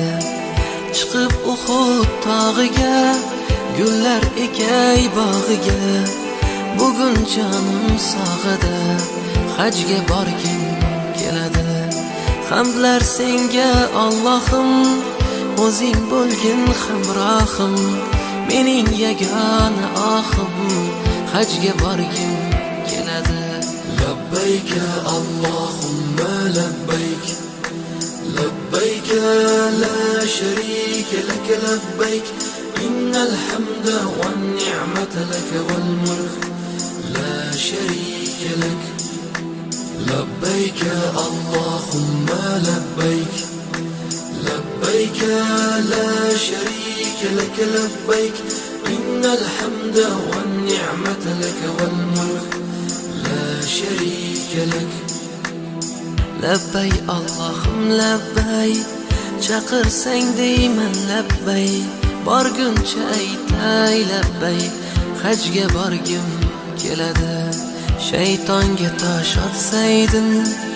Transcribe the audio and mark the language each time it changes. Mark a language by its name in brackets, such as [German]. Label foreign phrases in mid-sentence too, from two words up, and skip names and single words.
[Uzbek] Chiqib Uhud tog'iga, gullar ekay bog'iga, bugun jonim sog'ida, hajga borgim keladi. Hamdlar senga Allohim, o'zing bo'lgin hamrohim, mening yagona ohim, hajga borgim keladi. [Arabic] لبيك اللهم لبيك لبيك لا شريك لك لبيك إن الحمد والنعمة لك والملك لا شريك لك لبيك اللهم لبيك لبيك لا شريك لك لبيك إن الحمد والنعمة لك والملك لا شريك لك. [Uzbek] Labbay Allohim labbay, chaqirsang deyman labbay, borguncha aytay labbay, hajga borgim keladi. Shaytonga tosh otsaydin